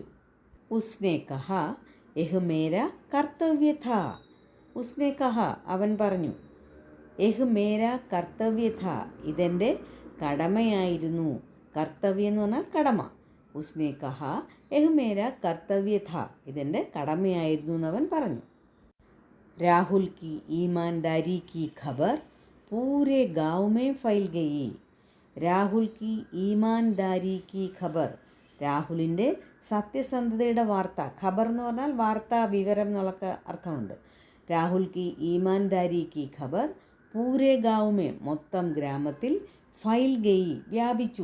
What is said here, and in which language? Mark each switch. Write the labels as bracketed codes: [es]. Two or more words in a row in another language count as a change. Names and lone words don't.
[hi] उसने कहा यह मेरा कर्तव्य था. उसने कहा, [ml] അവൻ പറഞ്ഞു. [hi] यह मेरा कर्तव्य था, [ml] ഇതെൻ്റെ കടമയായിരുന്നു. കർത്തവ്യം എന്ന് പറഞ്ഞാൽ കടമ. [hi] उसने कहा यह मेरा कर्तव्य था, [ml] ഇതെൻ്റെ കടമയായിരുന്നു എന്നവൻ പറഞ്ഞു. [hi] राहुल की ईमानदारी की खबर पूरे गांव में फैल गई. राहुल की ईमानदारी की खबर. [ml] രാഹുലിൻ്റെ സത്യസന്ധതയുടെ വാർത്ത. ഖബർ എന്ന് പറഞ്ഞാൽ വാർത്ത, വിവരം എന്നുള്ളൊക്കെ അർത്ഥമുണ്ട്. [hi] राहुल की ईमानदारी की खबर पूरे गांव में, [ml] മൊത്തം ഗ്രാമത്തിൽ, [hi] फैल गई, [ml] വ്യാപിച്ചു.